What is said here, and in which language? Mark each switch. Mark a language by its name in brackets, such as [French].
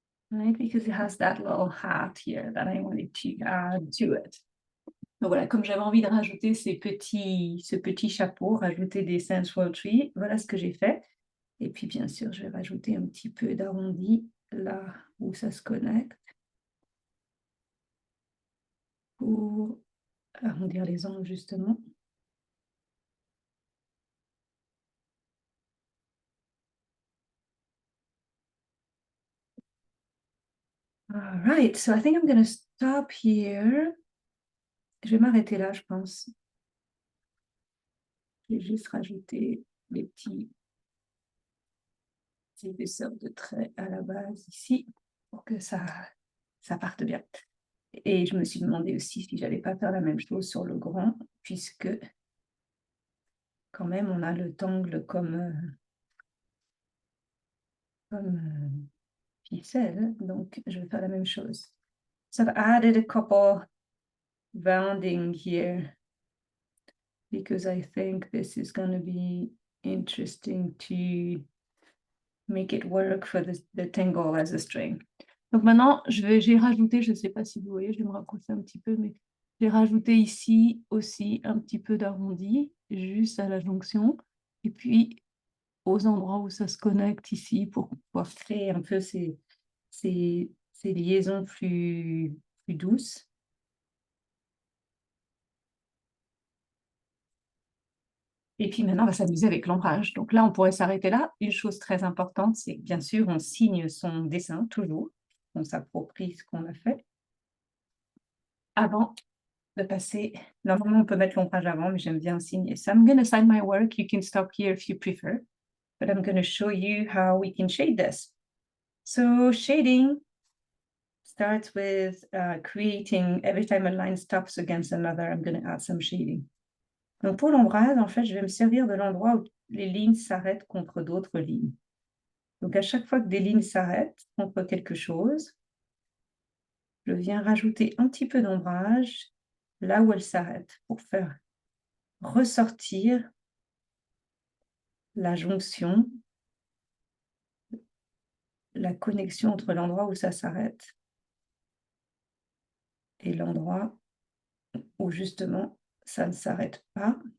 [English] right? Because it has that little hat here that I wanted to add to it. [French] Donc voilà, comme j'avais envie de rajouter ce petit chapeau, rajouter des Sensual Tree, voilà ce que j'ai fait. Et puis bien sûr, je vais rajouter un petit peu d'arrondi là où ça se connecte pour arrondir les angles justement. [English] All right, so I think I'm going to stop here. [French] Je vais m'arrêter là, je pense. Je vais juste rajouter les petits épaisseurs de traits à la base ici pour que ça parte bien. Et je me suis demandé aussi si j'allais pas faire la même chose sur le grand, puisque quand même on a le tangle comme ficelle, donc je vais faire la même chose. [English] So I've added a couple rounding here because I think this is going to be interesting to make it work for the tangle as a string. [French] Donc maintenant, j'ai rajouté, je ne sais pas si vous voyez, je vais me rapprocher un petit peu, mais j'ai rajouté ici aussi un petit peu d'arrondi, juste à la jonction, et puis aux endroits où ça se connecte ici pour pouvoir créer un peu ces liaisons plus douces. Et puis maintenant, on va s'amuser avec l'ombrage. Donc là, on pourrait s'arrêter là. Une chose très importante, c'est que bien sûr, on signe son dessin toujours. On s'approprie ce qu'on a fait avant de passer. Normalement, on peut mettre l'ombrage avant, mais j'aime bien signer. [English] So I'm going to sign my work. You can stop here if you prefer. But I'm going to show you how we can shade this. So shading starts with creating, every time a line stops against another, I'm going to add some shading. [French] Donc pour l'ombrage, en fait, je vais me servir de l'endroit où les lignes s'arrêtent contre d'autres lignes. Donc à chaque fois que des lignes s'arrêtent contre quelque chose, je viens rajouter un petit peu d'ombrage là où elles s'arrêtent pour faire ressortir la jonction, la connexion entre l'endroit où ça s'arrête et l'endroit où justement ça ne s'arrête pas.